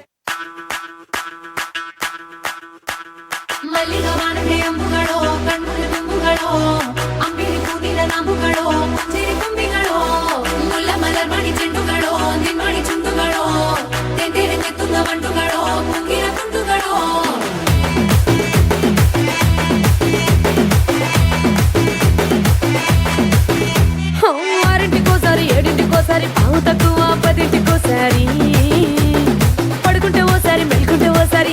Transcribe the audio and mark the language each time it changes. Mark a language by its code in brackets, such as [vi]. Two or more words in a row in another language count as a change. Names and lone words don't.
[ml] മല്ലികവാനത്തെ അമ്പുകളോ കൺമുറി തുമ്പുകളോ അമ്പിളി പൂനില നാമ്പുകളോ പുഞ്ചിരി തുമ്പികളോ മുല്ലമലർ മണി ചെണ്ടുകളോ നിന്മണി ചുണ്ടുകളോ തെന്തിരഞ്ഞെത്തുന്ന വണ്ടുകളോ മുങ്കിര തുണ്ടുകളോ [te] ఆరింటికోసారి ఏడింటికోసారి పావు తక్కువ పదింటికోసారి పడుకుంటే ఓసారి మెలుకుంటే ఓసారి